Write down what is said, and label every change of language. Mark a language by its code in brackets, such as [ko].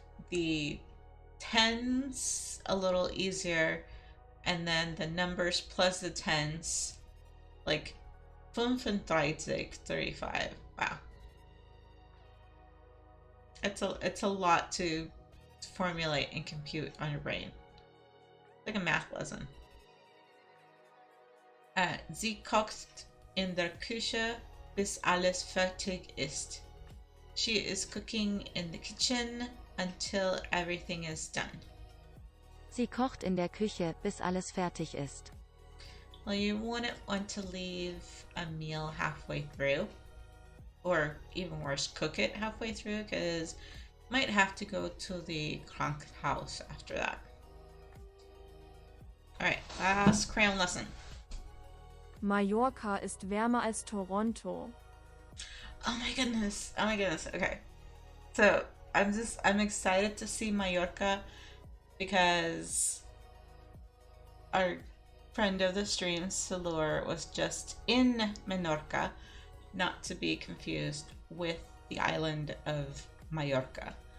[en] The tens a little easier, and then the numbers plus the tens, like 35, 35. Wow. It's a lot to formulate and compute on your brain. Like a math lesson. [de] Sie kocht in der Küche, bis alles fertig ist. [en] She is cooking in the kitchen until everything is done. [de] Sie kocht in der Küche, bis alles fertig ist. [en] Well, you wouldn't want to leave a meal halfway through, or even worse, cook it halfway through, because you might have to go to the Krankenhaus after that. Alright, last crayon lesson. [de] Mallorca ist wärmer als Toronto. [en] Oh my goodness. Oh my goodness. Okay. So I'm excited to see Mallorca because our friend of the stream, Salur, was just in Menorca, not to be confused with the island of Mallorca.